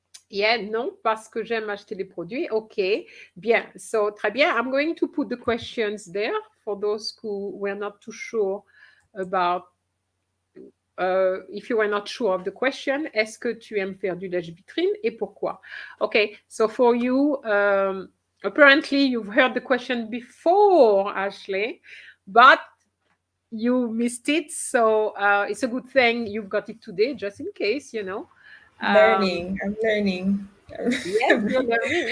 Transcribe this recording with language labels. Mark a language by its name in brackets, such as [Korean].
[French] Yeah, non, parce que j'aime acheter les produits. OK. Bien. So, très bien. [English] I'm going to put the questions there for those who were not too sure about if you were not sure of the question. [French] Est-ce que tu aimes faire du lèche-vitrine et pourquoi? [English] Okay, so for you, apparently you've heard the question before, Ashley, but you missed it. So it's a good thing you've got it today, just in case, Learning. I'm learning. Yes, you're learning.